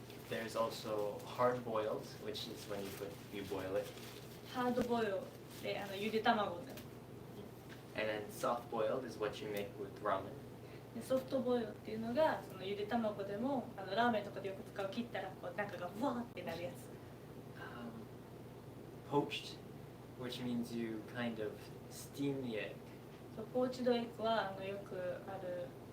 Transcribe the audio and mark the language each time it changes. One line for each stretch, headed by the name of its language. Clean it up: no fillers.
English: There's also hard boiled, which is when you boil it.
Japanese: ハードボイルでゆで卵で
English: And then soft boiled is what you make with ramen.
Japanese: でソフトボイルっていうのがそのゆで卵でもラーメンとかでよく使う切ったらこう中がふわーってなるやつ
English: Poached, which means you kind of steam the egg.
Japanese: そうポーチドエッグはよくある